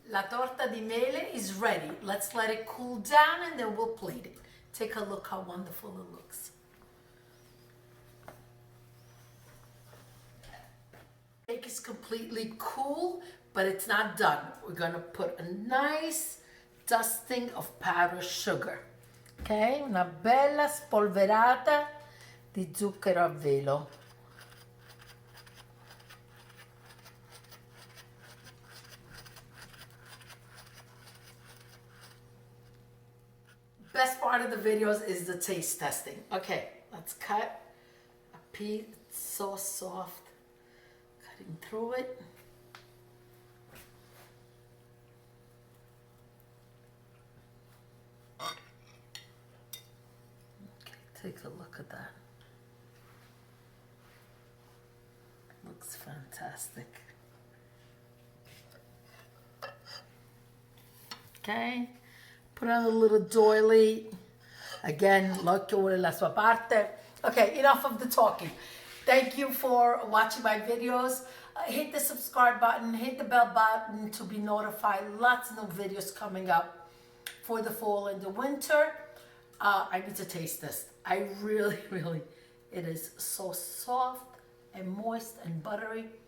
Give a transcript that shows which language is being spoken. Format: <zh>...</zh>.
<it>La torta di mele</it> <en>is ready. Let's let it cool down and then we'll plate it. Take a look how wonderful it looks. The cake is completely cool, but it's not done. We're gonna put a nice dusting of powdered sugar.</en> <it>Okay, una bella spolverata di zucchero a velo.</it> <en>Best part of the videos is the taste testing. Okay, let's cut a piece. It's so soft. Cutting through it. Okay, take a look at that. Looks fantastic. Okay. Put on a little doily.</en> <it>Again, l'occhio vuole la sua parte.</it> <en>Okay, enough of the talking. Thank you for watching my videos. Hit the subscribe button, hit the bell button to be notified. Lots of new videos coming up for the fall and the winter. I need to taste this. I really, it is so soft and moist and buttery.</en>